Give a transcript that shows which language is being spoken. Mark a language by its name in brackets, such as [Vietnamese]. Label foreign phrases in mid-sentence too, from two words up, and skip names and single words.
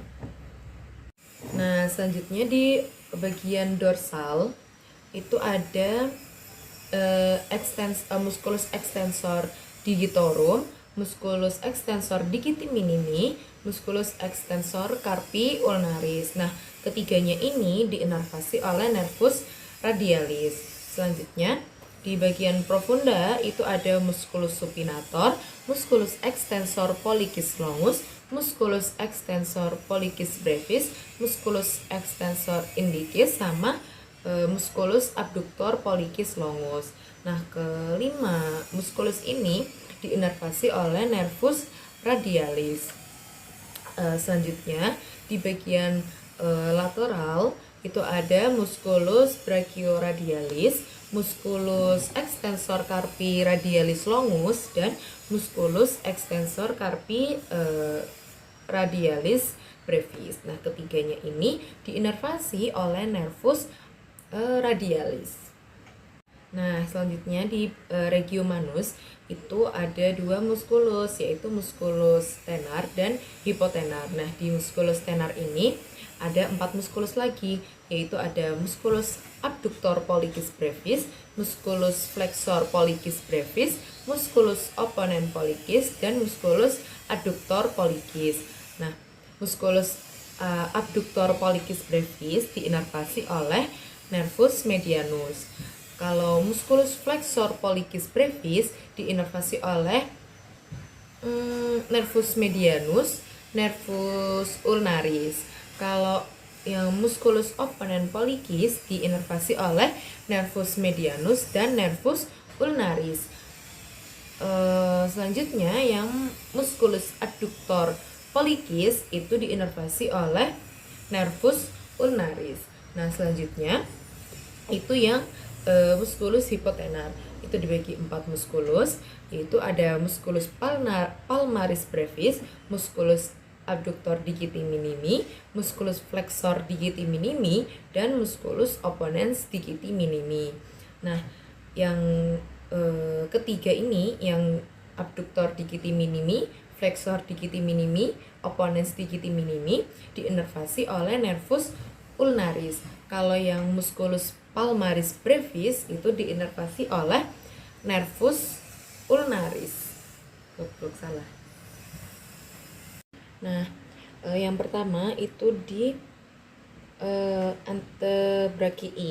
[Indonesian] Nah, selanjutnya di bagian dorsal itu ada [Latin] musculus extensor digitorum, musculus extensor digiti minimi, musculus extensor carpi ulnaris. [Indonesian] Nah, ketiganya ini diinervasi oleh [Latin] nervus radialis. [Indonesian] Selanjutnya di bagian profunda itu ada [Latin] musculus supinator, musculus extensor pollicis longus, musculus extensor pollicis brevis, musculus extensor indicis, sama musculus abductor pollicis longus. [Indonesian] Nah, kelima, musculus ini diinervasi oleh [Latin] nervus radialis. [Indonesian] Selanjutnya di bagian lateral itu ada [Latin] musculus brachioradialis, musculus extensor carpi radialis longus, dan musculus extensor carpi radialis brevis. [Indonesian] Nah, ketiganya ini diinervasi oleh [Latin] nervus radialis. [Indonesian] Nah, selanjutnya di [Latin] regio manus [Indonesian] itu ada dua muskulus, yaitu muskulus tenar dan hipotenar. Nah, di muskulus tenar ini ada 4 muskulus lagi, yaitu ada [Latin] muskulus abductor pollicis brevis, musculus flexor pollicis brevis, musculus opponent pollicis, dan musculus adductor pollicis. [Indonesian] Nah, [Latin] musculus abductor pollicis brevis [Indonesian] diinervasi oleh [Latin] nervus medianus. [Indonesian] Kalau [Latin] musculus flexor pollicis brevis [Indonesian] diinervasi oleh [Latin] nervus medianus, nervus ulnaris. [Indonesian] Kalau yang [Latin] musculus opponent pollicis [Indonesian] diinervasi oleh [Latin] nervus medianus [Indonesian] dan [Latin] nervus ulnaris. [Indonesian] Selanjutnya yang [Latin] musculus adductor pollicis [Indonesian] itu diinervasi oleh [Latin] nervus ulnaris. [Indonesian] Nah, selanjutnya itu yang musculus hipotenar, itu dibagi 4 musculus, yaitu ada [Latin] musculus palmaris brevis, musculus abductor digiti minimi, musculus flexor digiti minimi, dan musculus opponens digiti minimi. [Indonesian] Nah, yang ketiga ini, yang [Latin] abductor digiti minimi, flexor digiti minimi, opponens digiti minimi, [Indonesian] diinervasi oleh [Latin] nervus ulnaris. [Indonesian] Kalau yang [Latin] musculus palmaris brevis [Indonesian] itu diinervasi oleh [Latin] nervus ulnaris. [Indonesian] Salah. Nah, yang pertama itu di antebrakii.